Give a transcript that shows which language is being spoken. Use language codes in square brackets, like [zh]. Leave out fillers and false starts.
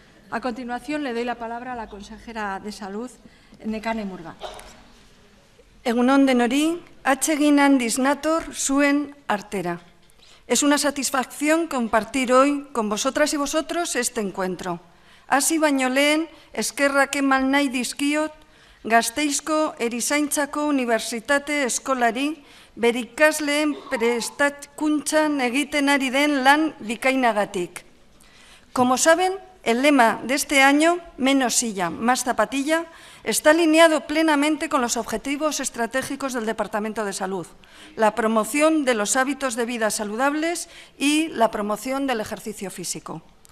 [es] A continuación le doy la palabra a la consejera de Salud, Nekane Murga. [eu] Egun on denori, atsegin handiz nator zuen artera. [es] Es una satisfacción compartir hoy con vosotras y vosotros este encuentro. [eu] Hasi baino lehen, eskerrak eman nahi dizkiot, Gasteizko Erizaintzako Unibertsitate Eskolari bere ikasleen prestakuntzan egiten ari den lan bikainagatik. [es] Como saben, el lema de este año, menos silla, más zapatilla, está alineado plenamente con los objetivos estratégicos del Departamento de Salud, la promoción de los hábitos de vida saludables y la promoción del ejercicio físico.